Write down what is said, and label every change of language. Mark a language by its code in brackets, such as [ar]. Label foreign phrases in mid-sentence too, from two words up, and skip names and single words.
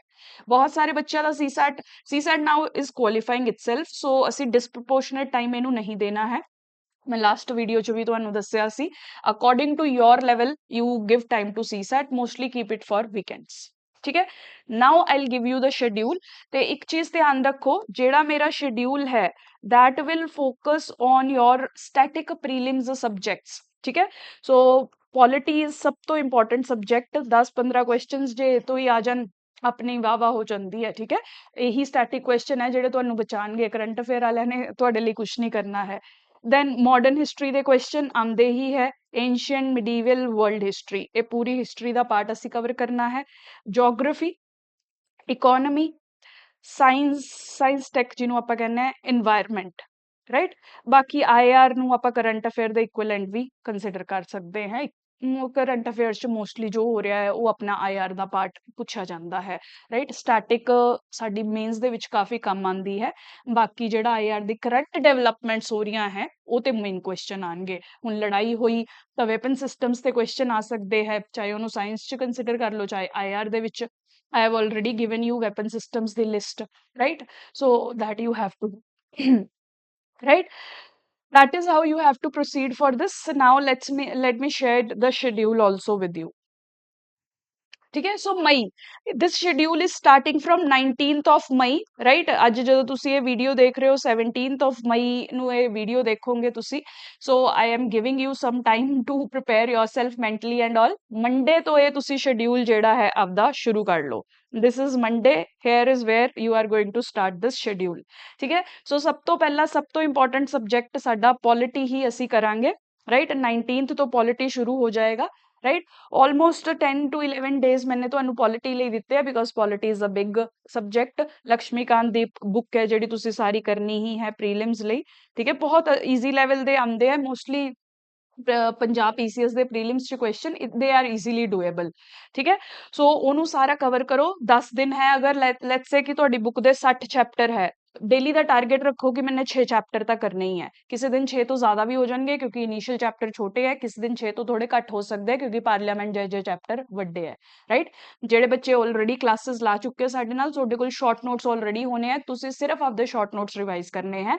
[pa] ਬਹੁਤ ਸਾਰੇ ਬੱਚਿਆਂ ਦਾ ਸੀਸੈਟ [en] now is qualifying itself, [pa] ਸੋ ਅਸੀਂ [en] disproportionate time [pa] ਇਹਨੂੰ ਨਹੀਂ ਦੇਣਾ ਹੈ। ਮੈਂ [en] last video [pa] 'ਚ ਵੀ ਤੁਹਾਨੂੰ ਦੱਸਿਆ ਸੀ, [en] According to your level you give time to CSAT, mostly keep it for weekends. [pa] ਠੀਕ ਹੈ, [en] now I give you the schedule. [pa] ਤੇ ਇੱਕ ਚੀਜ਼ ਧਿਆਨ ਰੱਖੋ, ਜਿਹੜਾ ਮੇਰਾ ਸ਼ੈਡਿਊਲ ਹੈ [en] that will focus on your static prelims subjects। [hi] ठीक है, [en] so polity is [pa] ਸਭ ਤੋਂ [en] important subject. [pa] 10-15 ਕੁਐਸਚਨਸ ਜੇ ਇਹ ਤੋਂ ਹੀ ਆ ਜਾਣ, ਆਪਣੀ ਵਾਹ ਹੋ ਜਾਂਦੀ ਹੈ। ਠੀਕ ਹੈ, ਇਹੀ [en] static question [pa] ਹੈ ਜਿਹੜੇ ਤੁਹਾਨੂੰ ਬਚਾਣਗੇ, [en] current affair [pa] ਵਾਲਿਆਂ ਨੇ ਤੁਹਾਡੇ ਲਈ ਕੁਝ ਨਹੀਂ ਕਰਨਾ ਹੈ। [en] then modern history [pa] ਦੇ ਕੁਐਸਚਨ ਆਉਂਦੇ ਹੀ ਹੈ, [en] ancient medieval world history, [hi] ये पूरी हिस्ट्री का पार्ट ਅਸੀਂ कवर करना है। [en] geography, economy, science tech [pa] ਜਿਹਨੂੰ ਆਪਾਂ ਕਹਿੰਦੇ ਆ, এনवायरमेंट, ਰਾਈਟ? ਬਾਕੀ ਆਈਆਰ ਨੂੰ ਆਪਾਂ [en] current affair [pa] ਦਾ ਇਕੁਇਵਲੈਂਟ ਵੀ ਕੰਸੀਡਰ ਕਰ ਸਕਦੇ ਹਾਂ। [en] current affairs [pa] ਚ ਮੋਸਟਲੀ ਜੋ ਹੋ ਰਿਹਾ ਹੈ ਉਹ ਆਪਣਾ ਆਈਆਰ ਦਾ ਪਾਰਟ ਪੁੱਛਿਆ ਜਾਂਦਾ ਹੈ, ਰਾਈਟ? ਸਟੈਟਿਕ ਸਾਡੀ ਮੇਨਸ ਦੇ ਵਿੱਚ ਕਾਫੀ ਕੰਮ ਆਉਂਦੀ ਹੈ, ਬਾਕੀ ਜਿਹੜਾ ਆਈਆਰ ਦੀ [en] current developments [pa] ਹੋ ਰਹੀਆਂ ਹੈ ਉਹ ਤੇ [en] main question [pa] ਆਣਗੇ। ਹੁਣ ਲੜਾਈ ਹੋਈ ਤਾਂ [en] weapon systems [pa] ਤੇ ਕੁਐਸਚਨ ਆ ਸਕਦੇ ਹੈ, ਚਾਹੇ ਉਹਨੂੰ ਸਾਇੰਸ ਚ ਕੰਸੀਡਰ ਕਰ ਲਓ, ਚਾਹੇ ਆਈਆਰ ਦੇ ਵਿੱਚ। [en] I have already given you weapon systems the list, right? So that you have to right? That is how you have to proceed for this. Now let me share the schedule also with you. [hi] ठीक है। [en] So May, this schedule is starting from 19th of May, right. [pa] ਅੱਜ ਜਦੋਂ ਤੁਸੀਂ ਇਹ ਵੀਡੀਓ ਦੇਖ ਰਹੇ ਹੋ 17th of ਮਈ ਨੂੰ ਇਹ ਵੀਡੀਓ ਦੇਖੋਗੇ ਤੁਸੀਂ। [en] So I am giving you some time to prepare yourself mentally and all। [pa] ਮੰਡੇ ਤੋਂ ਇਹ ਤੁਸੀਂ ਸ਼ਡਿਊਲ ਜਿਹੜਾ ਹੈ ਆਪਦਾ ਸ਼ੁਰੂ ਕਰ ਲਓ। [en] this is monday, here is where you are going to start this schedule। [pa] ਠੀਕ ਹੈ। ਸੋ ਸਭ ਤੋਂ ਪਹਿਲਾਂ ਸਭ ਤੋਂ ਇੰਪੋਰਟੈਂਟ ਸਬਜੈਕਟ ਸਾਡਾ ਪੋਲਿਟੀ ਹੀ ਅਸੀਂ ਕਰਾਂਗੇ, ਰਾਈਟ। 19th ਤੋਂ ਪੋਲਿਟੀ ਸ਼ੁਰੂ ਹੋ ਜਾਏਗਾ, ਰਾਈਟ। [en] almost 10 to 11 days [pa] ਮੈंने ਤੁਹਾਨੂੰ ਪੋਲਿਟੀ ਲਈ ਦਿੱਤੇ ਆ, [en] because polity is a big subject. [pa] ਲక్ష్ਮੀਕਾਂਤ ਦੀ ਬੁੱਕ ਹੈ ਜਿਹੜੀ ਤੁਸੀਂ ਸਾਰੀ ਕਰਨੀ ਹੀ ਹੈ ਪ੍ਰੀਲਿਮਸ ਲਈ, ਠੀਕ ਹੈ। ਬਹੁਤ [en] easy level [pa] ਦੇ ਆਉਂਦੇ ਆ ਮੋਸਟਲੀ ਪੰਜਾਬ ਪੀਸੀਐਸ ਦੇ ਪ੍ਰੀਲਿਮਸ ਚ ਕੁਐਸਚਨ, [en] they are easily doable, [pa] ਠੀਕ ਹੈ। ਸੋ ਉਹਨੂੰ ਸਾਰਾ ਕਵਰ ਕਰੋ। 10 ਦਿਨ ਹੈ, ਅਗਰ [en] let's say [pa] ਕਿ ਤੁਹਾਡੀ ਬੁੱਕ ਦੇ 60 ਚੈਪਟਰ ਹੈ, [hi] डेली का टारगेट रखो कि मैंने 6 चैप्टर तक करने ही है। किसी दिन 6 तो ज्यादा भी हो जाएंगे क्योंकि इनिशियल चैप्टर छोटे है, किसी दिन 6 तो थोड़े घट हो सकते हैं क्योंकि पार्लियामेंट जे चैप्टर वड्डे है, राइट। [pa] ਜਿਹੜੇ ਬੱਚੇ [en] already classes [pa] ਲਾ ਚੁੱਕੇ ਹਨ ਸਾਡੇ ਨਾਲ, ਤੁਹਾਡੇ ਕੋਲ [en] short notes already [pa] ਹੋਣੇ ਹਨ, ਤੁਸੀਂ ਸਿਰਫ਼ ਆਪਦੇ [en] short notes revise [pa] ਕਰਨੇ ਹਨ।